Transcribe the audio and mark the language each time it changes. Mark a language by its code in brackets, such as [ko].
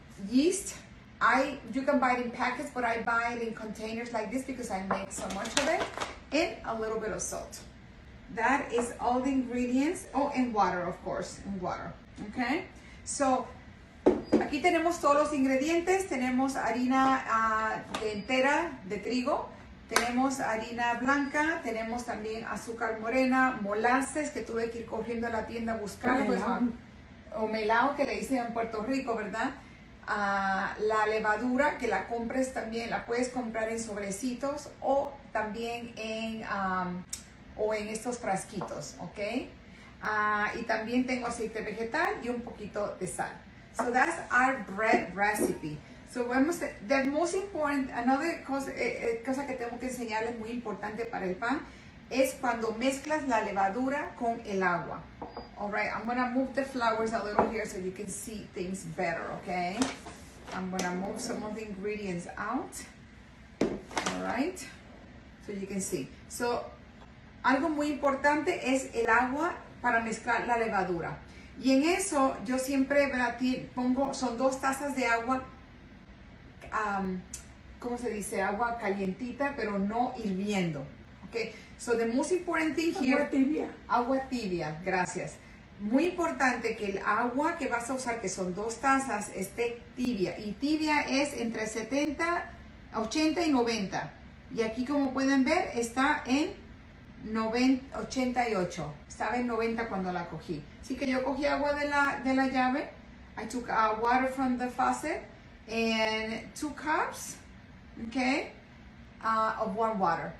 [en] Yeast, you can buy it in packets, but I buy it in containers like this because I make so much of it, and a little bit of salt. That is all the ingredients. Oh, and water, of course, and water. [es] Okay, so aquí tenemos todos los ingredientes. Tenemos harina entera de trigo. Tenemos harina blanca, tenemos también azúcar morena, molasses, que tuve que ir corriendo a la tienda a buscar, o melao, que le dicen en Puerto Rico, ¿verdad? La levadura, que la compres también, la puedes comprar en sobrecitos o también en estos frasquitos, ¿ok? Y también tengo aceite vegetal y un poquito de sal. [en] So that's our bread recipe. So the most important, another [es] cosa que tengo que enseñarles muy importante para el pan es cuando mezclas la levadura con el agua. [en] All right, I'm going to move the flowers a little here so you can see things better, okay? I'm going to move some of the ingredients out. All right, so you can see. [es] So, algo muy importante es el agua para mezclar la levadura. Y en eso yo siempre pongo, son 2 tazas de agua, ¿cómo se dice? Agua calientita, pero no hirviendo. [en] Okay, so the most important thing here. [es] Agua tibia. Agua tibia, gracias. Muy importante que el agua que vas a usar, que son 2 tazas, esté tibia. Y tibia es entre 80 y 90. Y aquí, como pueden ver, está en 88. Estaba en 90 cuando la cogí. Así que yo cogí agua de la llave. [en] I took water from the faucet. And 2 cups, okay, of warm water.